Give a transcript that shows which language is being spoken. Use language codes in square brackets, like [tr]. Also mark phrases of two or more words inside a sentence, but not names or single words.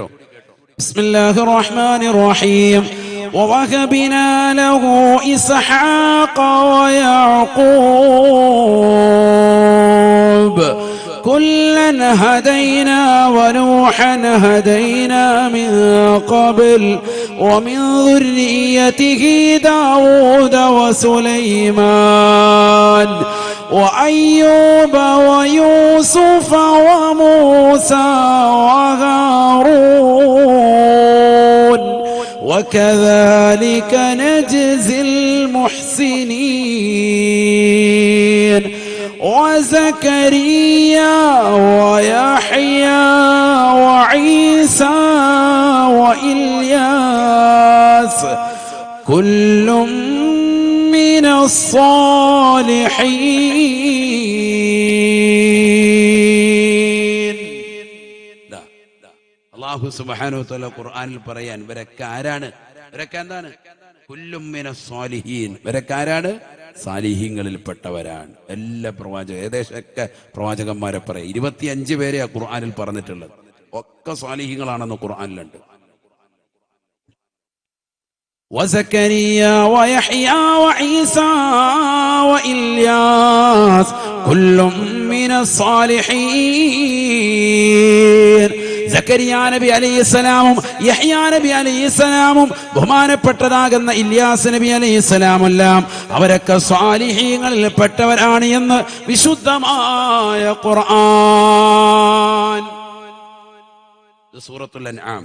[ar] بسم الله الرحمن الرحيم ووهبنا له إسحاق ويعقوب كلا هدينا ونوحا هدينا من قبل ومن ذريته داود വസുലൈമാൻ وأيوب ويوسف وموسى وهارون وكذلك نجزي المحسنين وزكريا ويحيى وعيسى وإلياس كل من الصالحين. الله سبحانه وتعالى [ml] ഖുർആനിൽ പറയാൻ ഇവരൊക്കെ ആരാണ്? ഇവരൊക്കെ എന്താണ്? [ar] كل من الصالحين. [ml] ഇവരൊക്കെ ആരാണ്? സാലിഹീങ്ങളിൽപ്പെട്ടവരാണ്. എല്ലാ പ്രവാചക ഏകദേശമൊക്കെ പ്രവാചകന്മാരെ പറയാം. 25 പേരെ ആ ഖുർആനിൽ പറഞ്ഞിട്ടുള്ളത്. ഒക്കെ സ്വാലിഹീങ്ങളാണെന്ന് ഖുർആനിലുണ്ട്. [ar] وزكريا ويحيى وعيسى وإلياس كل من الصالحين. [ml] സക്കരിയാ നബി അലൈഹിസ്സലാമും യഹ്യാ നബി അലൈഹിസ്സലാമും ബഹുമാനപ്പെട്ടതാകുന്ന ഇല്യാസ് നബി അലൈഹിസ്സലാമെല്ലാം അവരൊക്കെ സ്വാലിഹീങ്ങളിൽ പെട്ടവരാണ് എന്ന് വിശുദ്ധമായ ഖുർആൻ. സൂറത്തുൽ അൻആം.